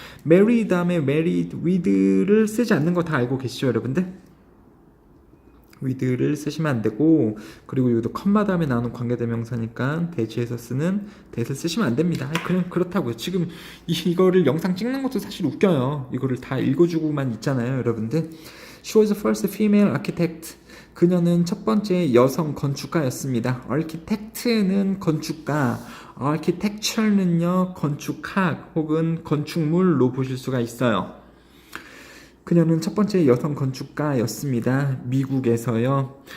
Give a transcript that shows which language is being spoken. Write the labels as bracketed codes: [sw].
[ko] marry 다음에 married with를 쓰지 않는 거 다 알고 계시죠, 여러분들? with를 쓰시면 안 되고, 그리고 여기도 컴마 다음에 나오는 관계대명사니까 대지에서 쓰는 that을 쓰시면 안 됩니다. 그냥 그렇다고요. 지금 이거를 영상 찍는 것도 사실 웃겨요. 이거를 다 읽어주고만 있잖아요, 여러분들. [en] She was the first female architect. [ko] 그녀는 첫 번째 여성 건축가였습니다. architect는 건축가, architecture는요 건축학 혹은 건축물로 보실 수가 있어요. 그녀는 첫 번째 여성 건축가였습니다. 미국에서요.